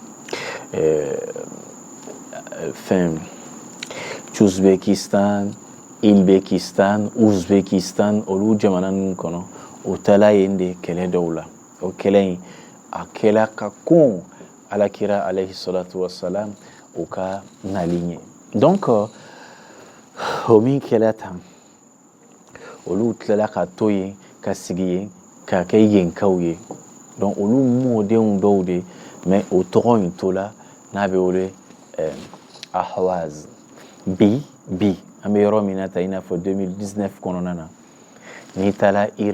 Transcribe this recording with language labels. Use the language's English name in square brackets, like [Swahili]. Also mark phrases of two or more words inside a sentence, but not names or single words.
[Bambara] Uzbekistan Ilbekistan Uzbekistan olu jamana ninnu kɔnɔ o taala yen de kɛlɛ dɔw la o kɛlɛ in a kɛla ka kun alakira [Arabic] عليه الصلاة والسلام [Bambara] o ka nali ɲɛ donc o min kɛla tan olu tilala ka to yen ka sigi yen ka kɛ yenkaw ye donc olu mɔdenw dɔw de mais o tɔgɔ in tola n'a bɛ wele Ahwaz bi an bɛ yɔrɔ min na ta i n'a fɔ 2019 kɔnɔna na n'i taara